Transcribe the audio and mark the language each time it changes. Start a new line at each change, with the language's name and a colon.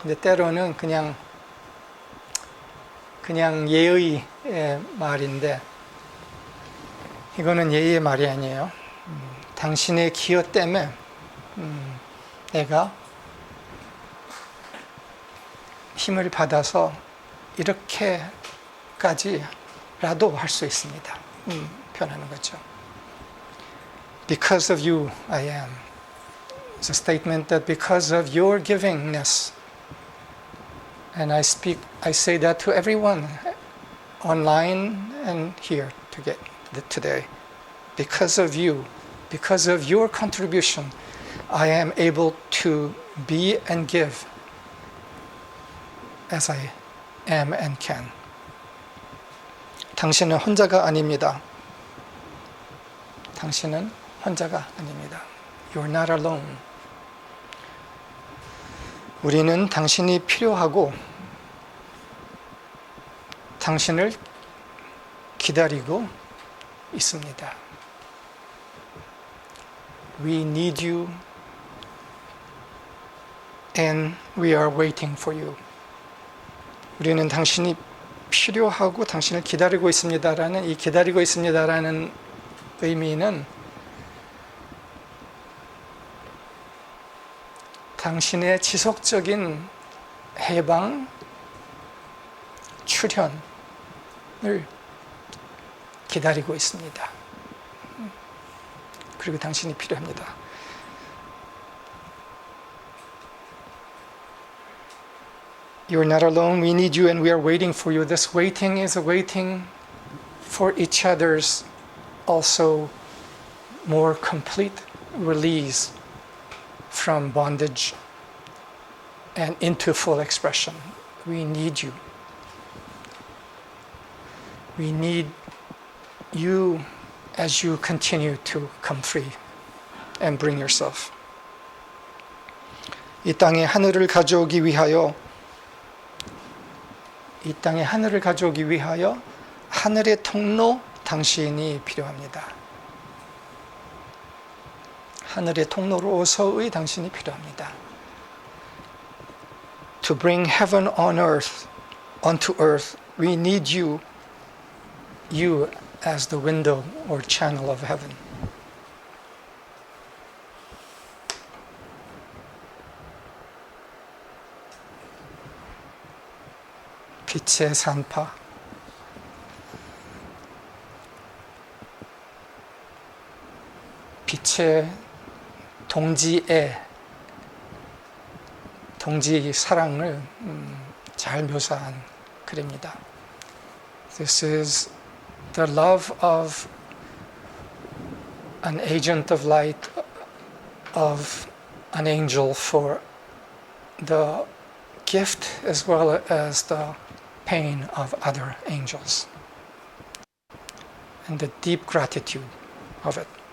Korean: 근데 때로는 그냥 예의의 말인데, 이거는 예의의 말이 아니에요. 당신의 기여 때문에 내가 힘을 받아서 이렇게까지라도 할 수 있습니다. 표현하는 거죠.
English: Because of you, I am. It's a statement that because of your givingness, and I say that to everyone online and here today. Because of you, because of your contribution, I am able to be and give as I am and can.
Korean: 당신은 혼자가 아닙니다. 당신은 혼자가 아닙니다.
English: You're not alone.
Korean: 우리는 당신이 필요하고 당신을 기다리고 있습니다.
English: We need you and we are waiting for you.
Korean: 우리는 당신이 필요하고 당신을 기다리고 있습니다라는 이 기다리고 있습니다라는 의미는 당신의 지속적인 해방, 출현을 기다리고 있습니다. 그리고 당신이 필요합니다.
English: You're not alone. We need you and we are waiting for you. This waiting is a waiting for each other's also more complete release from bondage and into full expression. We need you. We need you as you continue to come free and bring yourself.
Korean: 이 땅에 하늘을 가져오기 위하여 하늘의 통로 당신이 필요합니다. 하늘의 통로로서의 당신이 필요합니다.
English: To bring heaven on earth, onto earth, we need you as the window or channel of heaven.
Korean: 빛의 산파, 빛의 동지 사랑을 잘 묘사한 글입니다.
English: This is the love of an agent of light, of an angel for the gift as well as the pain of other angels, and the deep gratitude of it.